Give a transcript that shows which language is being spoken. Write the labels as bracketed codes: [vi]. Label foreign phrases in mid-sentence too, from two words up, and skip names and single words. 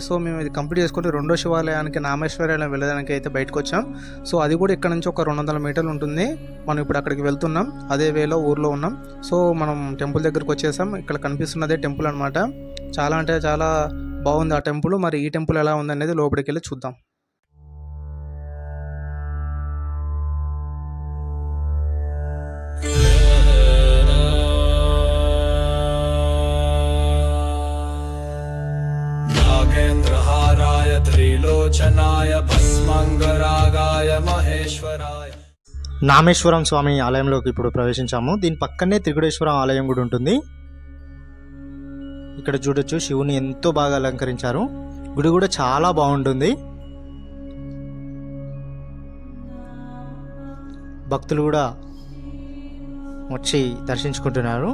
[te] సో మేము ఇది కంప్లీట్ చేసుకుంటే 2వ శివాలయానికి నామేశ్వరాలయం వెళ్ళడానికి అయితే బయటకు వచ్చాం. సో అది కూడా ఇక్కడ నుంచి ఒక 200 మీటర్లు ఉంటుంది. మనం ఇప్పుడు అక్కడికి వెళ్తున్నాం. అదే వేలో ఊర్లో ఉన్నాం. సో మనం టెంపుల్ దగ్గరకు వచ్చేసాం. ఇక్కడ కనిపిస్తున్నదే టెంపుల్ అనమాట. చాలా అంటే చాలా బాగుంది ఆ టెంపుల్. మరి ఈ టెంపుల్ ఎలా ఉందనేది లోపలికి వెళ్ళి చూద్దాం. [sa] त्रिलोचनाय भस्मंगरागाय महेश्वराय. [te] నామేశ్వరం స్వామి ఆలయంలోకి ఇప్పుడు ప్రవేశించాము. దీని పక్కనే త్రికుటేశ్వరం ఆలయం కూడా ఉంటుంది. ఇక్కడ చూడొచ్చు, శివుని ఎంతో బాగా అలంకరించారు. గుడి కూడా చాలా బాగుంటుంది. భక్తులు కూడా వచ్చి దర్శించుకుంటున్నారు.